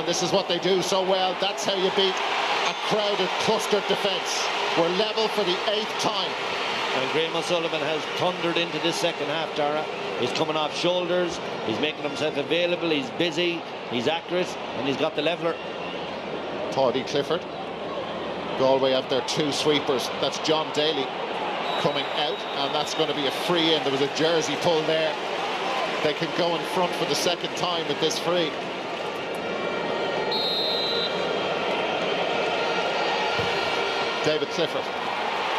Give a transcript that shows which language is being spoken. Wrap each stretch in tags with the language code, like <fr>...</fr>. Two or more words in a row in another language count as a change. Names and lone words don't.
<en>This is what they do so well. That's how you beat a crowded, clustered defence. We're level for the 8th time. And Graham O'Sullivan has thundered into this second half, Dara. He's coming off shoulders. He's making himself available. He's busy. He's accurate. And he's got the leveller. Paddy Clifford. Galway have their 2 sweepers. That's John Daly coming out, and that's going to be a free in. There was a jersey pull there. They can go in front for the second time with this free. David Clifford.</en>